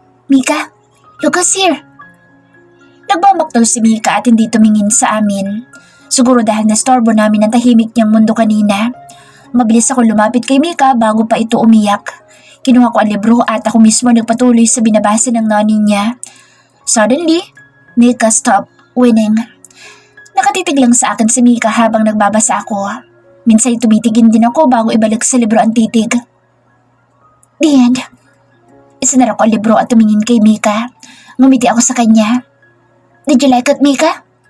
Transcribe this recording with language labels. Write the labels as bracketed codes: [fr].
[tl] Mika, [en] look us here. [tl] Nagmamaktol si Mika at hindi tumingin sa amin. Siguro dahil nastorbo namin ang tahimik niyang mundo kanina. Mabilis ako lumapit kay Mika bago pa ito umiyak. Kinuha ko ang libro at ako mismo nagpatuloy sa binabasa ng nanay niya. [en] Suddenly, Mika stopped winning. [tl] Nakatitig lang sa akin si Mika habang nagbabasa ako. Minsan tumitigin din ako bago ibalik sa libro ang titig. [en] The end. [tl] Isinara ko ang libro at tumingin kay Mika. Ngumiti ako sa kanya. [en] Did you like it, Mika?